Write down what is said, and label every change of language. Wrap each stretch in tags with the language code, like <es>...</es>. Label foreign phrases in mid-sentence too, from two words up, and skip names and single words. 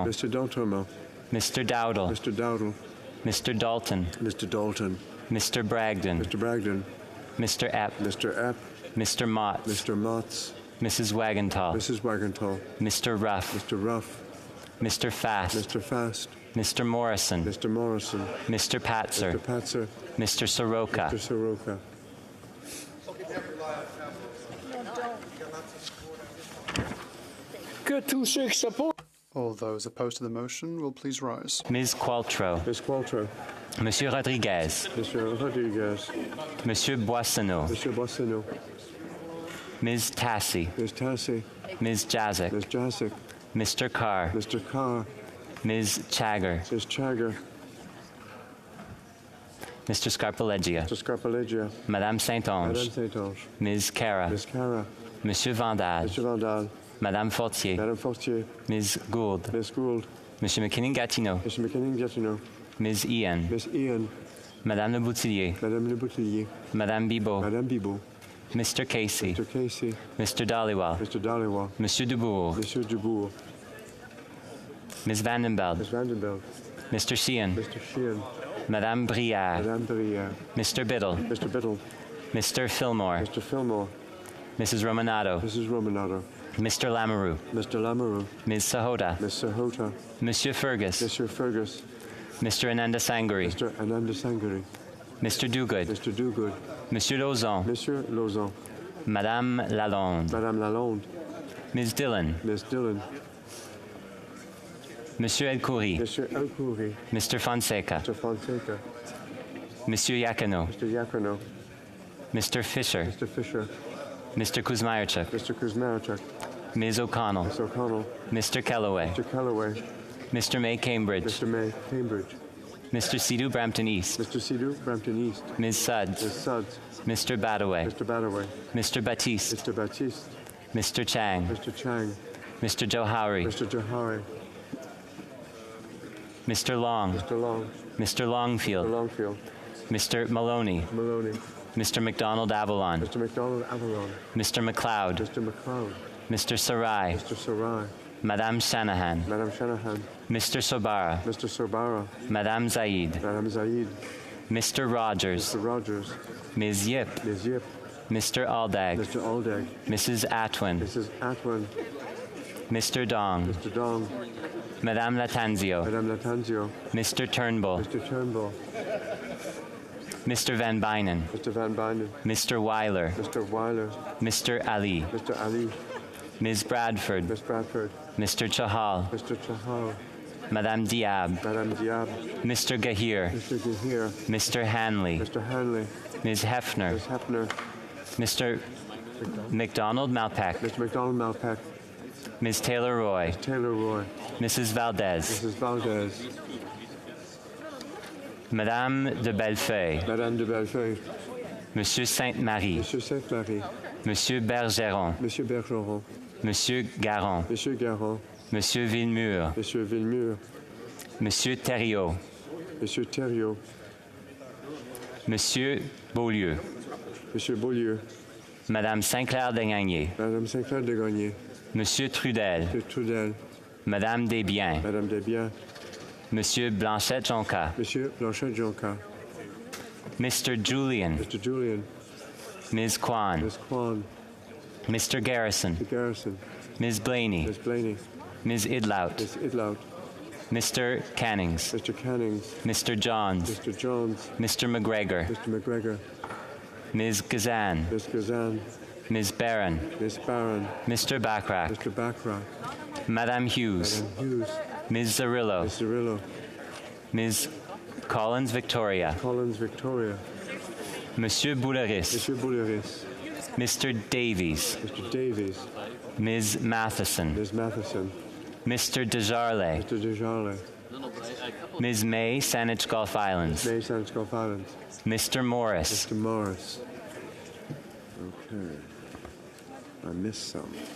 <en>Mr. D'Entremont, Mr. Dowdle, Mr. Dowdle, Mr. Dalton, Mr. Dalton, Mr. Bragdon, Mr. Bragdon, Mr. Epp, Mr. Epp, Mr. Mott, Mr. Motts, Mrs. Wagenthal, Mrs. Wagenthal, Mr. Ruff, Mr. Ruff, Mr. Fast, Mr. Fast, Mr. Morrison, Mr. Morrison, Mr. Patzer, Mr. Patzer, Mr. Soroka, Mr. Soroka. All those opposed to the motion will please rise. Ms. Qualtrough, Ms. Qualtrough, Monsieur Rodriguez, Monsieur Rodriguez, Monsieur Boissonneau, Monsieur Boissonneau, Ms. Tassi, Ms. Tassi, Ms. Jazik, Ms. Jasic, Mr. Carr, Mr. Carr, Ms. Chagger, Ms. Chagger, Mr. Scarpaleggia, Mr. Scarpaleggia, Madame Saint-Onge, Madame Saint-Onge, Ms. Cara, Ms. Cara, Monsieur Vandal, Mr. Vandal, Madame Fortier, Madame Fortier, Ms. Gould, Ms. Gould, Monsieur McKinnon-Gatineau, Mr. McKinnon-Gatineau, Ms. Ian, Miss Ian, Madame Le Boutillier, Madame Le Boutillier, Madame Bibot, Madame Bibot, Mr. Casey, Mr. Casey, Mr. Dhaliwal, Mr. Dhaliwal, Monsieur Dubourg, Monsieur Dubourg, Ms. Vandenbeld, Ms. Vandenbeld, Mr. Sheehan, Mr. Sheehan, Madame Brière, Madame Brière, Mr. Biddle, Mr. Biddle, Mr. Fillmore, Mr. Fillmore, Mrs. Romanato, Mrs. Romanato, Mr. Lamoureux, Mr. Lamoureux, Ms. Sahota, Ms. Sahota, Monsieur Fergus, Monsieur Fergus, Mr. Ananda Sangari, Mr. Ananda Sangari, Mr. Dogood, Mr. Dogood, Monsieur Lauzon, Monsieur Lauzon, Madame Lalonde, Madame Lalonde, Ms. Dillon, Ms. Dillon, Monsieur Elkoury, Monsieur Elkoury, Mr. Fonseca, Mr. Fonseca, Monsieur Yakano, Mr. Yakarno, Mr. Fisher, Mr. Fisher, Mr. Kuzmierczuk, Mr. Kuzmarchuk, Ms. O'Connell, Ms. O'Connell, Mr. Kellaway, Mr. Callaway, Mr. May Cambridge, Mr. May Cambridge, Mr. Sidhu Brampton East, Mr. Sidhu Brampton East, Ms. Suds, Ms. Suds, Mr. Badaway, Mr. Badaway, Mr. Batiste, Mr. Baptiste, Mr. Chang, Mr. Chang, Mr. Johari, Mr. Johari, Mr. Long, Mr. Long, Mr. Longfield, Mr. Longfield, Mr. Maloney, Maloney, Mr. McDonald Avalon, Mr. McDonald Avalon, Mr. McLeod, Mr. McLeod, Mr. Sarai, Mr. Sarai, Madame Shanahan, Madame Shanahan, Mr. Sobara, Mr. Sorbara, Madame Zaid, Madame Zaid, Mr. Rogers, Mr. Rogers, Ms. Yip, Ms. Yip, Mr. Aldag, Mr. Aldag, Mrs. Atwin, Mrs. Atwin, Mr. Dong, Mr. Dong, Madame Latanzio, Madame Latanzio, Mr. Turnbull, Mr. Turnbull, Mr. Van Bynen, Mr. Van Bynen, Mr. Weiler, Mr. Weiler, Mr. Ali, Mr. Ali, Ms. Bradford, Miss Bradford, Mr. Chahal, Mr. Chahal, Madame Diab, Madame Diab, Mr. Gahir, Mr. Gahir, Mr. Hanley, Mr. Hanley, Ms. Hefner, Ms. Hefner, Mr. McDonald Malpeck, Mr. McDonald Malpeck, Ms. Taylor Roy, Taylor Roy, Mrs. Valdez, Mrs. Valdez, Madame de Bellefeuille, Madame de Bellefeuille, Monsieur Sainte-Marie, Monsieur Sainte-Marie, Monsieur Bergeron, Monsieur Bergeron, Monsieur Garon, Monsieur Garon, Monsieur Villemur, Monsieur Villemur, Monsieur Thériault, Monsieur Thériault, Monsieur Beaulieu, Monsieur Beaulieu, Madame Saint-Clair-Degagné, Madame Saint-Clair de Gagné, Monsieur Trudel, Monsieur Trudel, Madame Desbiens, Madame Desbiens, Monsieur Blanchette-Jonca, Monsieur Blanchet-Jonca, Mr. Julian, Mr. Julian, Ms. Kwan, Miss Kwan, Mr. Garrison, Mr. Garrison, Ms. Blaney, Miss Blaney, Ms. Idlout, Miss Idlout, Mr. Cannings, Mr. Cannings, Mr. Johns, Mr. Jones, Mr. McGregor, Mr. McGregor, Ms. Gazan, Miss Gazan, Ms. Barron, Miss Barron, Mr. Backrack, Mr. Backrack, Madame Hughes, Madame Hughes, Ms. Zarillo, Miss Cirillo, Ms. Collins Victoria, Collins Victoria, Monsieur Bouleris, Monsieur Bouleris, Mr. Davies. Mr. Davies. Ms. Matheson. Ms. Matheson. Mr. Desjardins. Mr. Desjardins. Ms. May, Saanich Gulf Islands. May, Saanich Gulf Islands. Mr. Morris. Mr. Morris. Okay. I missed some.</en>